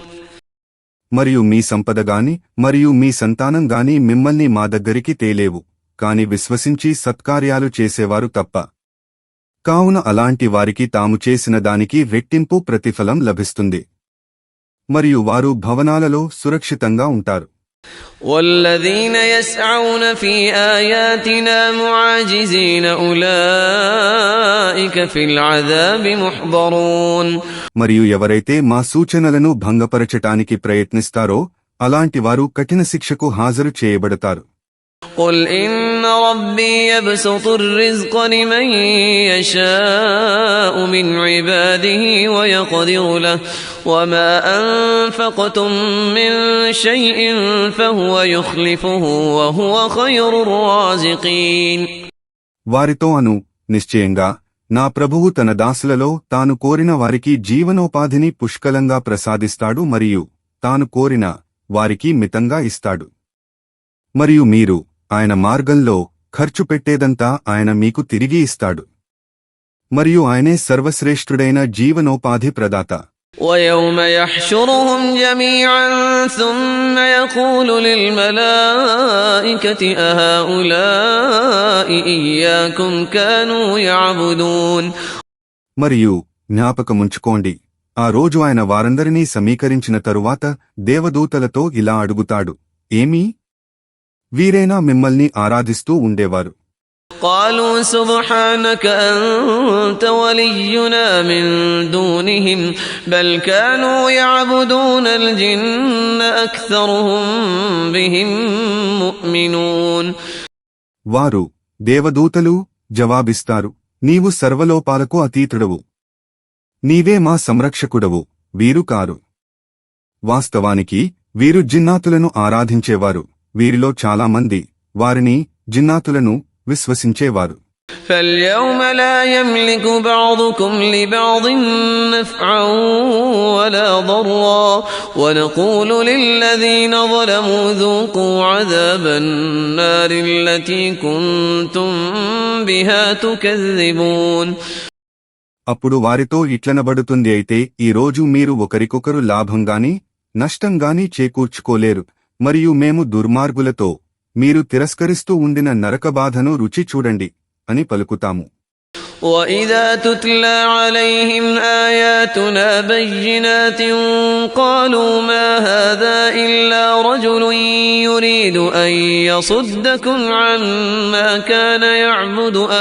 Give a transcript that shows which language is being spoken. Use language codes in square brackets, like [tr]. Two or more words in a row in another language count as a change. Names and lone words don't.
[te] మరియు మీ సంపద గాని మరియు మీ సంతానం గాని మిమ్మల్ని మా దగ్గరికి తేలేవు, కాని విశ్వసించి సత్కార్యాలు చేసేవారు తప్ప. కావున అలాంటి వారికి తాము చేసిన దానికి రెట్టింపు ప్రతిఫలం లభిస్తుంది. మరియు వారు భవనాలలో సురక్షితంగా ఉంటారు. [ar] والذين يسعون في آياتنا معاجزين أولئك في العذاب محضرون. [te] మరియు ఎవరైతే మా సూచనలను భంగపరచటానికి ప్రయత్నిస్తారో అలాంటి వారు కఠిన శిక్షకు హాజరు చేయబడతారు. [ar] قل إن ربي يبسط الرزق لمن يشاء من عباده ويقدر له وما أنفقتم من شيء فهو يخلفه وهو خير الرازقين. [te] వారితో అను, నిశ్చయంగా నా ప్రభువు తన దాసులలో తాను కోరిన వారికి జీవనోపాధిని పుష్కలంగా ప్రసాదిస్తాడు మరియు తాను కోరిన వారికి మితంగా ఇస్తాడు. మరియు మీరు ఆయన మార్గంలో ఖర్చు పెట్టేదంతా ఆయన మీకు తిరిగి ఇస్తాడు. మరియు ఆయనే సర్వశ్రేష్ఠుడైన జీవనోపాధి ప్రదాత. [ar] ويوم يحشرهم جميعا ثم يقول للملائكة أهؤلاء إياكم كانوا يعبدون. [te] మరియు జ్ఞాపకముంచుకోండి, ఆ రోజు ఆయన వారందరినీ సమీకరించిన తరువాత దేవదూతలతో ఇలా అడుగుతాడు, ఏమీ వీరేనా మిమ్మల్ని ఆరాధిస్తూ ఉండేవారు? [ar] قالوا سبحانك أنت ولينا من دونهم بل كانوا يعبدون الجن أكثرهم بهم مؤمنون. [te] వారు దేవదూతలు జవాబిస్తారు, నీవు సర్వలోపాలకు అతీతుడవు, నీవే మా సంరక్షకుడవు, వీరు కారు. వాస్తవానికి వీరు జిన్నాతులను ఆరాధించేవారు, వీరిలో చాలామంది వారిని జిన్నాతులను విశ్వసించేవారు. [ar] فاليوم لا يملك بعضكم لبعض نفعا ولا ضرا ونقول للذين ظلموا ذوقوا عذاب النار التي كنتم بها تكذبون. [te] అప్పుడు వారితో ఇట్లనబడుతుంది, అయితే ఈ రోజు మీరు ఒకరికొకరు లాభంగాని నష్టంగాని చేకూర్చుకోలేరు, మరియు మేము దుర్మార్గులతో మీరు తిరస్కరిస్తూ ఉండిన నరకబాధను రుచి చూడండి అని పలుకుతాము. [ar] وَإِذَا تُتْلَى عَلَيْهِمْ آيَاتُنَا بَيِّنَاتٍ قَالُوا مَا هَذَا إِلَّا رَجُلٌ يُرِيدُ أَن يَصُدَّكُمْ عَمَّا كَانَ يَعْبُدُ